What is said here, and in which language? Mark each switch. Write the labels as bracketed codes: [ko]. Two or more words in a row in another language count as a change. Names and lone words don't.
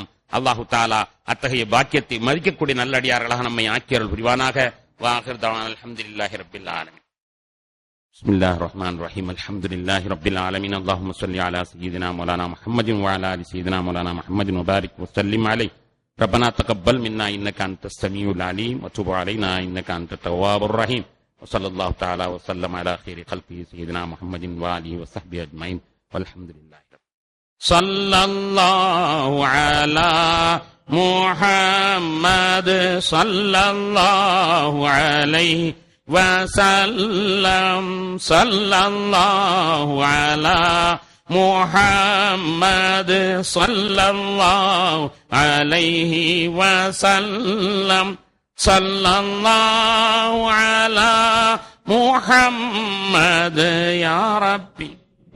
[ar] الله تعالى [ta] அத்தகைய பாக்கியத்தை மதிக்கக்கூடிய நல்லடியார்களாக நம்மை ஆக்கியருள் புரிவானாக. [ar] وآخر دعوانا الحمد لله رب العالمين. بسم الله الرحمن الرحيم. الحمد لله رب العالمين. اللهم صل على سيدنا مولانا محمد وعلى آل سيدنا مولانا محمد وبارك وسلم عليه. ربنا تقبل منا إنك أنت السميع العليم وتب علينا إنك أنت التواب الرحيم وصلى الله تعالى وسلم على خير خلقه سيدنا محمد وآله وصحبه أجمعين والحمد لله. صلى الله على محمد صلى الله عليه وسلم صلى الله على محمد صلى الله عليه وسلم صلى الله على محمد يا ربي.